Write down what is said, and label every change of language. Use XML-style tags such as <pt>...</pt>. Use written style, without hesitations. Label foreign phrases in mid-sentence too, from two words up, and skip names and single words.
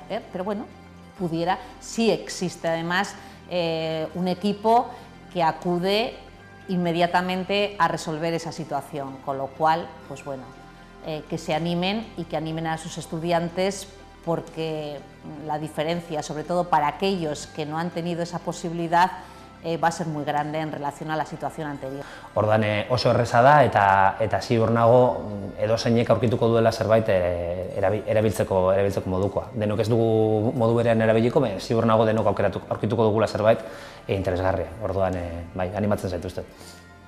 <es>hacer, pero bueno, pudiera, sí existe además un equipo que acude inmediatamente a resolver esa situación, con lo cual, pues bueno, que se animen y que animen a sus estudiantes, porque la diferencia, sobre todo para aquellos que no han tenido esa posibilidad, va a ser muy grande en relación a la situación anterior.</es> <eu>Orduan oso erreza da eta ziur nago edozeinek aurkituko duela zerbait erabiltzeko modukoa. Denok ez dugu modu berean erabiliko, ziur nago denok aurkituko dugula zerbait interesgarria. Orduan bai, animatzen zaituztet.</eu>